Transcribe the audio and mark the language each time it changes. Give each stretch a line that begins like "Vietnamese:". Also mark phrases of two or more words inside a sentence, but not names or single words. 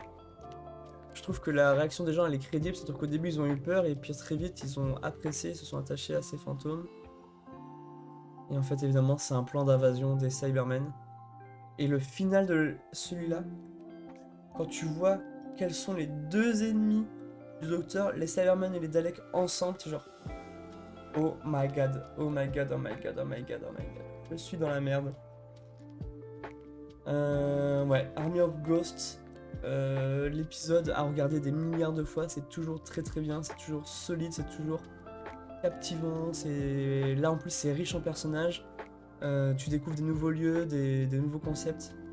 French: Je trouve que la réaction des gens elle est crédible, c'est-à-dire qu'au début ils ont eu peur et puis très vite ils ont apprécié, se sont attachés à ces fantômes. Et en fait évidemment c'est un plan d'invasion des Cybermen. Et le final de celui-là, quand tu vois quels sont les deux ennemis du Docteur, les Cybermen et les Daleks ensemble, c'est genre
English: oh my god, oh my god, oh my god, oh my god, oh my god.
French: Je suis dans la merde. Ouais, Army of Ghosts, l'épisode à regarder des milliards de fois, c'est toujours très très bien, c'est toujours solide, c'est toujours captivant, là en plus c'est riche en personnages, tu découvres des nouveaux lieux, des nouveaux concepts.